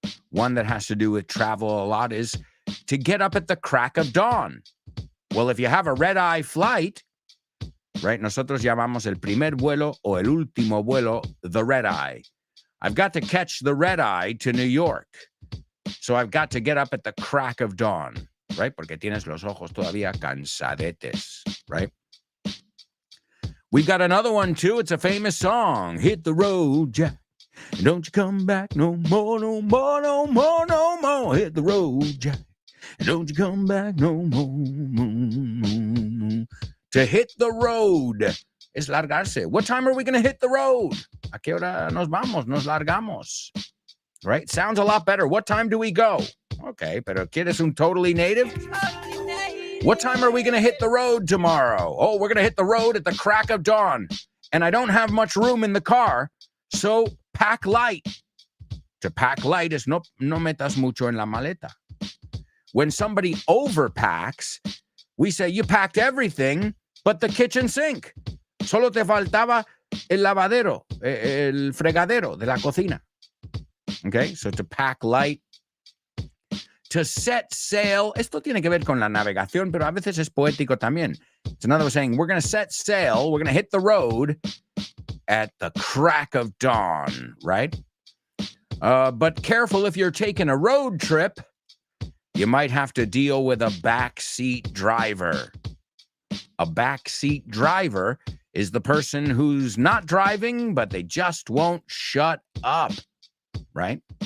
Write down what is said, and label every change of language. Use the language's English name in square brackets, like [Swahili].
[English] One that has to do with travel a lot is to get up at the crack of dawn. Well, if you have a red-eye flight, right, [Spanish] nosotros llamamos el primer vuelo o el último vuelo [English] the red-eye. I've got to catch the red-eye to New York. So I've got to get up at the crack of dawn, right? [Spanish] Porque tienes los ojos todavía cansadetes, right? [English] We've got another one, too. It's a famous song. Hit the road, Jack. Don't you come back no more, no more, no more, no more. Hit the road, Jack. Don't you come back no more. To hit the road [Spanish] es largarse. [English] What time are we going to hit the road? [Spanish] ¿A qué hora nos vamos? Nos largamos. [English] Right? Sounds a lot better. What time do we go? [Spanish] Okay, pero ¿quieres un [English] totally native? What time are we going to hit the road tomorrow? Oh, we're going to hit the road at the crack of dawn. And I don't have much room in the car, so pack light. To pack light is [Spanish] no metas mucho en la maleta. [English] When somebody overpacks, we say you packed everything but the kitchen sink. [Spanish] Solo te faltaba el lavadero, el fregadero de la cocina. [English] Okay, so to pack light. To set sail, [Spanish] esto tiene que ver con la navegación, pero a veces es poético también. [English] It's another way of saying, we're going to set sail, we're going to hit the road at the crack of dawn, right? But careful if you're taking a road trip, you might have to deal with a backseat driver. A backseat driver is the person who's not driving, but they just won't shut up, right?